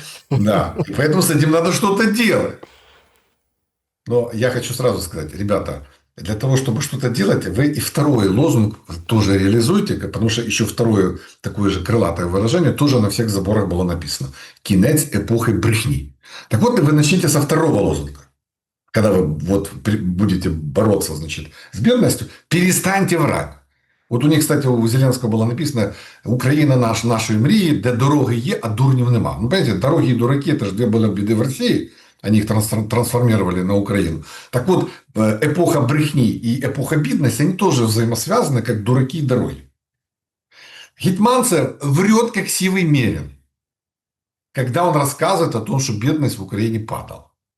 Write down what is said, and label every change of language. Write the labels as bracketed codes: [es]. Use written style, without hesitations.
[ru] Да, и поэтому с этим надо что-то делать. Но я хочу сразу сказать, ребята, для того, чтобы что-то делать, вы и второй лозунг тоже реализуйте, потому что еще второе такое же крылатое выражение тоже на всех заборах было написано. [uk] Кінець эпохи брехни. [ru] Так вот, вы начните со второго лозунга. Когда вы вот будете бороться, значит, с бедностью, перестаньте врать. Вот у них, кстати, у Зеленского было написано [uk] «Україна нашої мрії, де дороги є, а дурнів нема». [ru] Ну, понимаете, дороги и дураки – это же две были беды в России. Они их трансформировали на Украину. Так вот, эпоха брехни и эпоха бедности, они тоже взаимосвязаны, как дураки и дороги. Гетманцев врет, как сивый мерин, когда он рассказывает о том, что бедность в Украине падала.